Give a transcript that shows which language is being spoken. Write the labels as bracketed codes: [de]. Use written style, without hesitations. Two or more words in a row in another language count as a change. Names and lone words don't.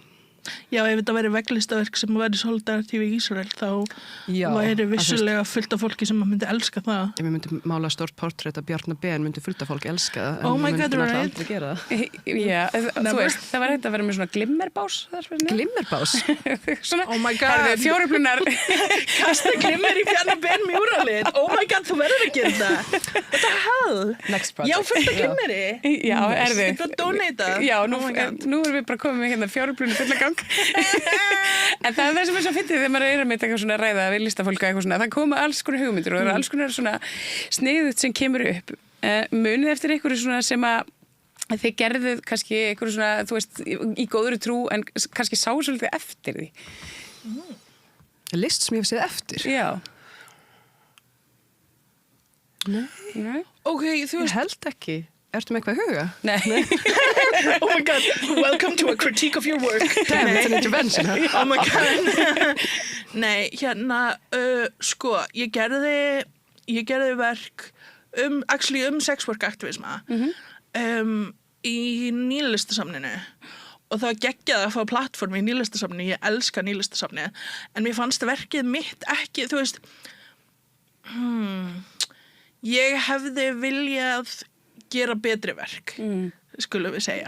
[is] Já, ef þetta væri vegglistaverk sem væri solidarív í Ísrael þá væri vissulega fullt af fólki sem myndi elska það. Ef við myndum mála stórt portrett af Bjarna Ben myndi fullt af fólk elska það en við myndum alltaf aldrei gera það. Já, þú veist, það var hægt að vera með svona glimmerbás. Glimmerbás? [en] Oh my god. [is] Fjóruflunar. Kasta glimmer í Bjarna Ben mjúralið. [en] Oh my god, [is] þú verður að gera það. [en] What the hell? Next project. [is] Já, fullt af glimmeri. Já, þið. Þetta donata. Já, nú erum við bara komið með fjóruflunar fulla gang. En það sem svo fyndið þegar maður með eitthvað svona ræða við listafólk eitthvað svona, það koma alls konar hugmyndir og það eru alls konar svona sniðut sem kemur upp. Munið eftir einhverju svona sem að þið gerðuð kannski einhverju svona, þú veist, í góðri trú en kannski sá svolítið eftir því. List sem ég hef séð eftir? Já. Nei. Ok, þú veist. Ég held ekki. Ertu með eitthvað í huga? Nei. [en] Oh my god, welcome to a critique of your work. Damn, it's an intervention, huh? Oh my god. [is] Nei, sko, ég gerði verk sexwork aktivisma í nýlistasamninu það var geggjað að fá plattform í nýlistasafni, ég elska nýlistasafni, en mér fannst verkið mitt ekki, þú veist, ég hefði viljað gera betri verk, skulum við segja.